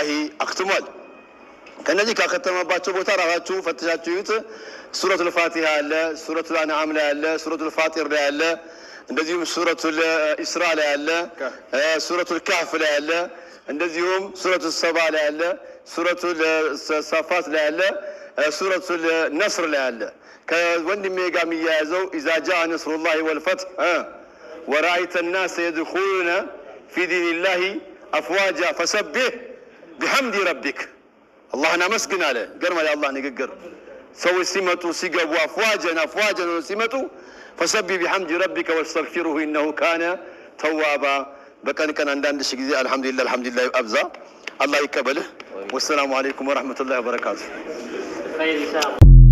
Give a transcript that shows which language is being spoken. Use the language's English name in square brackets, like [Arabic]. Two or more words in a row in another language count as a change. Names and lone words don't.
[Amharic] ያختሟል። ከነዚህ ካከተመባቸው ቦታ ራሳችሁ ፈትሻችሁ ይዩት። ሱረቱል ፋቲሃ አለ፣ ሱረቱል አንዓም ላይ አለ፣ ሱረቱል ፋጢር ላይ አለ፣ እንደዚሁም ሱረቱል ኢስራ ላይ አለ፣ ሱረቱል ካህፍ ላይ አለ፣ እንደዚሁም ሱረቱል ሰባ ላይ አለ፣ ሱረቱል ሳፋት ላይ አለ፣ ሱረቱል ነስር ላይ አለ። ከወንድሜ ጋር የሚያያዘው [Arabic] إذا جاء نصر الله والفتح ورأيت الناس يدخلون في دين الله أفواجا فسبح بحمد ربك [Amharic] አላህን አመስግን አለ። ገርማ የአላህ ንግግር ሰዎች ሲመጡ ሲገቡ አፍዋጀን ሲመጡ [Arabic] فسبح بحمد ربك واستغفره إنه كان توابا [Amharic] በቀን አንዳንድ ሺህ ጊዜ አልহামዱሊላህ አብዛ። አላህ ይቀበልህ። [Arabic] والسلام عليكم ورحمة الله وبركاته።